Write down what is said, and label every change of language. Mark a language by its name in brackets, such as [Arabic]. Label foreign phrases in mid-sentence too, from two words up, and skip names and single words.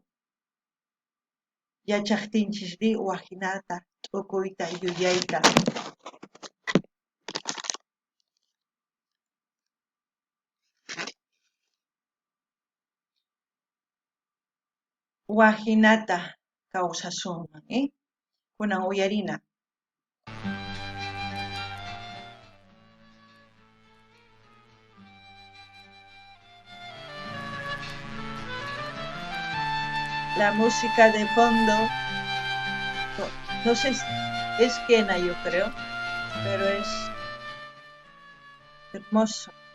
[Quechua] Yachaqtinchisri waqinata, t'ukuyta, yuyayta. Waqinata kawsasunman, kunan uyarina. [Spanish] La música de fondo, no sé, es quena yo creo, pero es hermoso.